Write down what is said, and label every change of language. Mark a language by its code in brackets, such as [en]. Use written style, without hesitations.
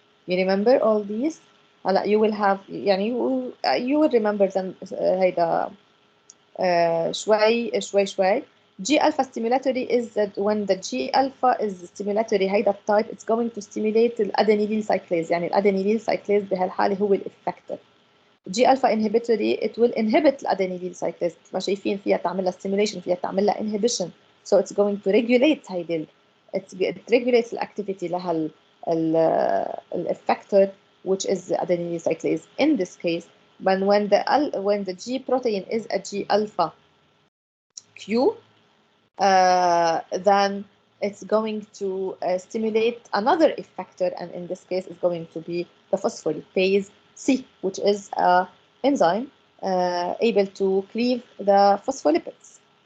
[en] You remember all these? You will have, يعني you will remember them [ar] هيدا شوي. [en] G alpha stimulatory is that when the G alpha is stimulatory هيدا type, it's going to stimulate الادينيليل cyclase. [ar] يعني الادينيليل cyclase بهالحالة هو الإفكتور. [en] G alpha inhibitory, it will inhibit الادينيليل cyclase. [ar] ما شايفين فيها تعمل لها stimulation, فيها تعمل لها inhibition. [en] So it's going to regulate هيدي it regulates the activity [ar] لها الإفكتور, [en] which is the adenylyl cyclase in this case. But when the G protein is a G alpha Q, then it's going to stimulate another effector, and in this case it's going to be the phospholipase C, which is an enzyme able to cleave the phospholipids.